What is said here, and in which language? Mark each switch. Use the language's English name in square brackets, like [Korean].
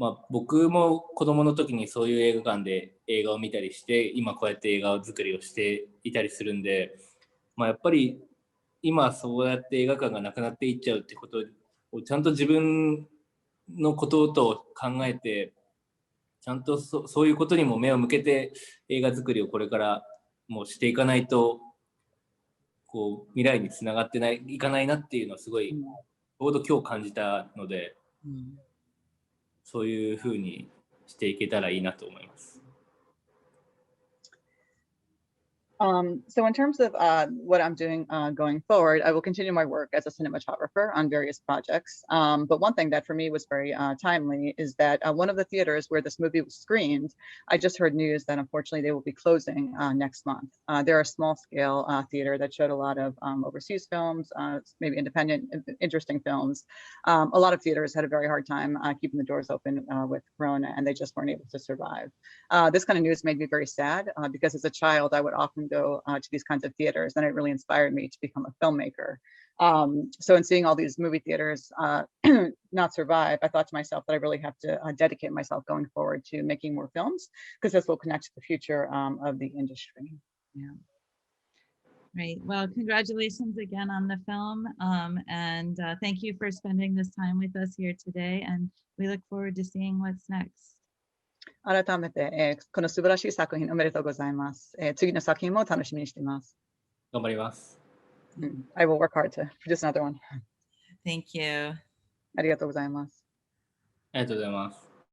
[Japanese] 僕も子供の時にそういう映画館で映画を見たりして、今こうやって映画作りをしていたりするんで、やっぱり今そうやって映画館がなくなっていっちゃうってことをちゃんと自分のことと考えて、ちゃんとそういうことにも目を向けて映画作りをこれからもうしていかないと未来につながっていかないなっていうのはすごいちょうど今日感じたので、そういうふうにしていけたらいいなと思います。 [English] So in terms of what I'm doing going forward, I will continue my work as a cinematographer on various projects. But one thing that for me was very timely is that one of the theaters where this movie was screened, I just heard news that unfortunately they will be closing next month. They're a small scale theater that showed a lot of overseas films, maybe independent, interesting films. A lot of theaters had a very hard time keeping the doors open with Corona, and they just weren't able to survive. This kind of news made me very sad because as a child, I would often go to these kinds of theaters, and it really inspired me to become a filmmaker. So in seeing all these movie theaters not survive, I thought to myself that I really have to dedicate myself going forward to making more films, because this will connect to the future of the industry. Yeah. Great. Well, congratulations again on the film. And thank you for spending this time with us here today. And we look forward to seeing what's next. [Japanese] 改めて、この素晴らしい作品おめでとうございます。次の作品も楽しみにしています。頑張ります。 [English] I will work hard to produce another one. Thank you. [Japanese] ありがとうございます。ありがとうございます。